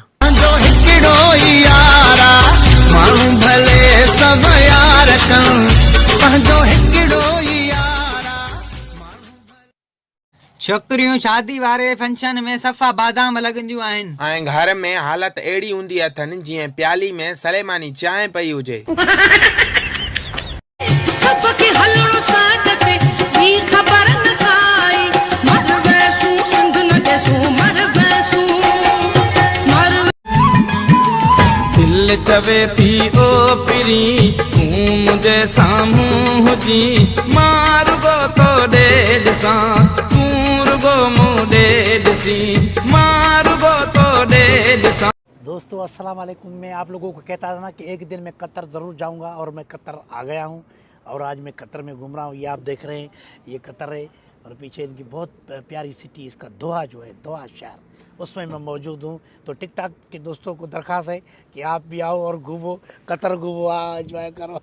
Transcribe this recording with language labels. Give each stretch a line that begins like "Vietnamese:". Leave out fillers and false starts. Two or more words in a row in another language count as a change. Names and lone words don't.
Sindhi: जो हिकिड़ो ई यारा माण्हू भले सभु यार कनि पंहिंजो हिकिड़ो ई यारा छोकिरियूं शादी वारे फंक्शन में सफ़ा बादाम लॻंदियूं आहिनि ऐं घर में हालत अहिड़ी हूंदी अथनि जीअं प्याली में सलेमानी चांहि पई हुजे सबके हलड़ो साथ पे सी खबर न काई मर बैसू सिंध न कैसू मर बैसू मर दिल चवे थी ओ पिरी तूं मुंहिंजे साम्हूं हुजी मां रुगो तो ॾेढ सां तूं रुगो मूं ॾेढ सी मां रुगो तो ॾेढ सां
Hindi: दोस्तों
Arabic: السلام عليكم.
Hindi: मैं आप लोगों को कहता था ना कि एक दिन मैं कतर ज़रूर जाऊंगा और मैं कतर आ गया हूं और आज मैं कतर में घूम रहा हूं। ये आप देख रहे हैं ये कतर है और पीछे इनकी बहुत प्यारी सिटी इसका दोहा जो है दोहा शहर उसमें मैं मौजूद हूं। तो टिकटॉक के दोस्तों को दरख्वास्त है कि आप भी आओ और घूमो कतर घूमो एंजॉय करो।